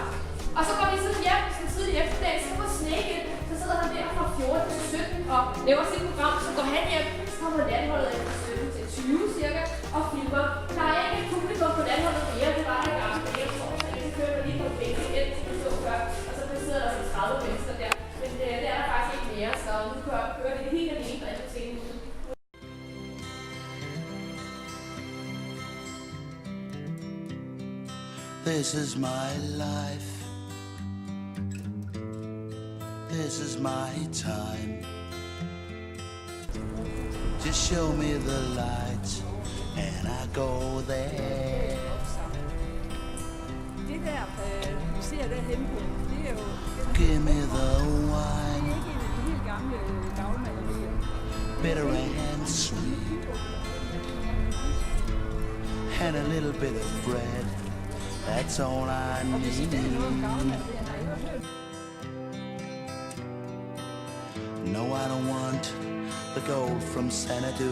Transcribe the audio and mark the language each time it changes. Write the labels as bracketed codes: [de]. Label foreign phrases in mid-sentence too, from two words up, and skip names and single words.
[da] Og så går de sådan hjem, sådan tidlig efterdag, så kommer Snake ind, så sidder han der fra 14 til 17 og laver sit program, så går han hjem, så kommer natholdet ind fra 17 til 20 cirka, og filmer. Der er ikke et publikum på natholdet mere, det var der i gang med det, så kører man lige på bænken ind, som du så før, og så sidder der sådan 30 mennesker der. Men det er der faktisk ikke mere, så nu kører det helt alene, og jeg kan tænke ud. [en] This is my life. This is my time. Just show me the lights and I go there. [da] Det der, vi ser derhenne på, det er jo... [en] Give me the wine. [da] Det er ikke en af de helt gamle gavlmalerier. [en] Bitter and sweet. And a little bit of bread. That's all I need. No, I don't want the gold from Xanadu.